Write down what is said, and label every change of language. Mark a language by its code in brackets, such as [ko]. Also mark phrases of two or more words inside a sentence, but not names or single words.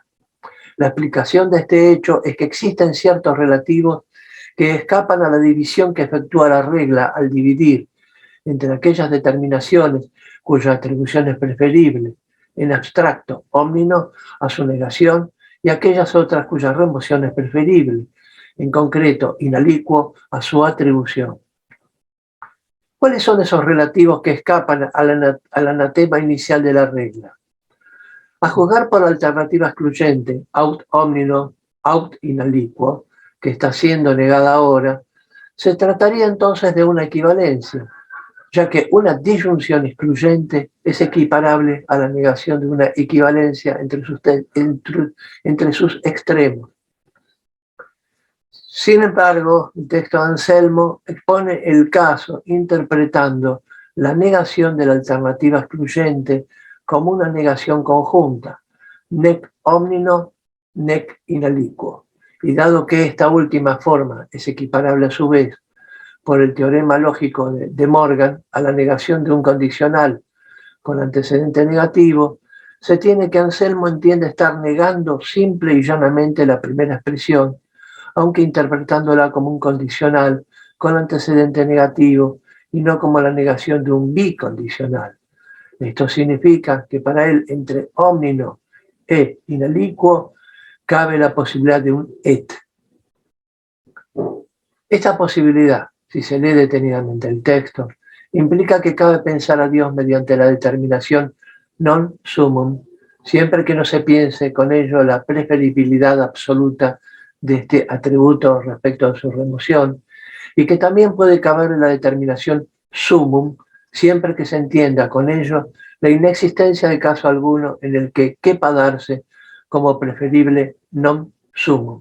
[es] La explicación de este hecho es que existen ciertos relativos que escapan a la división que efectúa la regla al dividir entre aquellas determinaciones cuya atribución es preferible, en abstracto, omnino, a su negación, y aquellas otras cuya remoción es preferible, en concreto, inalicuo, a su atribución. ¿Cuáles son esos relativos que escapan al anatema inicial de la regla? A juzgar por la alternativa excluyente, [la] aut omnino, aut inalicuo, [es] que está siendo negada ahora, se trataría entonces de una equivalencia, ya que una disyunción excluyente es equiparable a la negación de una equivalencia entre sus extremos. Sin embargo, el texto de Anselmo expone el caso interpretando la negación de la alternativa excluyente como una negación conjunta, [la] nec omnino, nec inalicuo. [es] Y dado que esta última forma es equiparable a su vez por el teorema lógico de Morgan a la negación de un condicional con antecedente negativo, se tiene que Anselmo entiende estar negando simple y llanamente la primera expresión, aunque interpretándola como un condicional con antecedente negativo y no como la negación de un bicondicional. Esto significa que para él entre omnino e inalicuo cabe la posibilidad de un et. Esta posibilidad, si se lee detenidamente el texto, implica que cabe pensar a Dios mediante la determinación [la] non sumum, [es] siempre que no se piense con ello la preferibilidad absoluta de este atributo respecto a su remoción, y que también puede caber en la determinación sumum, siempre que se entienda con ello la inexistencia de caso alguno en el que quepa darse como preferible [la] non sumum.